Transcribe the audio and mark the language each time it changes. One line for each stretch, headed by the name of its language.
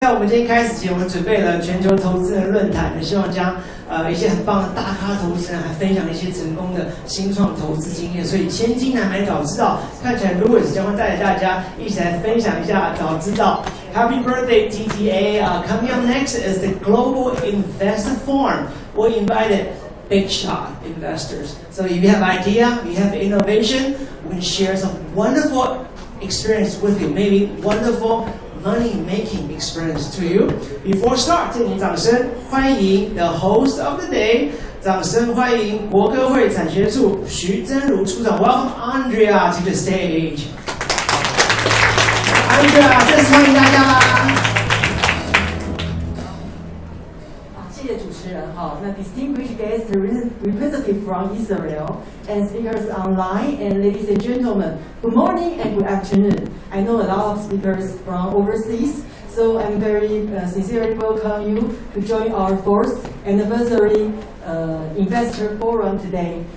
Chinese: 在我们今天开始前，我们准备了全球投资人论坛，希望将一些很棒的大咖投资人，还分享一些成功的新创投资经验。所以千金难买早知道，看起来 Louis 将会带着大家一起来分享一下早知道。
English: Happy birthday TTA! Coming up next is the Global Investor Forum. We invited big shot investors. So if you have idea, you have innovation, we can share some wonderful experience with you. Maybe wonderful money-making experience to you. Before start,
Chinese: 敬请掌声欢迎
English: the host of the day.
Chinese: 掌声欢迎国科会产学处徐真如处长。
English: Welcome Andrea to the stage.
Chinese: Andrea, 再次欢迎大家啦。谢谢主持人哈。
English: 那 distinguished guests representative from Israel and speakers online and ladies and gentlemen, good morning and good afternoon. I know a lot of speakers from overseas, so I'm very sincerely welcome you to join our 4th anniversary investor forum today.